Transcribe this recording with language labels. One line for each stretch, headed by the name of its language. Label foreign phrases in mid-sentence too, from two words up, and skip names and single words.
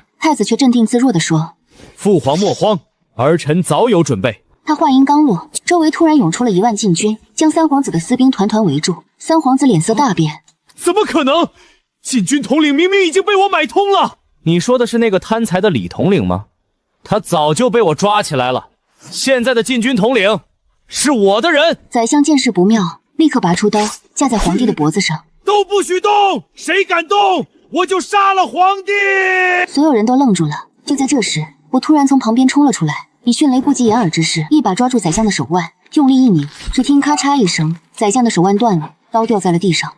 Chinese: 太子卻鎮定自若地說：“ 父皇莫慌，兒臣早有準備。” 他話音剛落，周圍突然湧出了1萬禁軍，將三皇子的私兵團團圍住。三皇子臉色大變：“ 怎麼可能？禁軍統領明明已經被我買通了。” 你說的是那個貪財的李統領嗎？他早就被我抓起來了。現在的禁軍統領是我的人。宰相見势不妙，立刻拔出刀架在皇帝的脖子上。都不许动！誰敢动，我就杀了皇帝！所有人都愣住了。就在这时，我突然從旁邊衝了出來，以迅雷不及掩耳之勢，一把抓住宰相的手腕，用力一擰，只聽咔嚓一聲，宰相的手腕斷了，刀掉在了地上。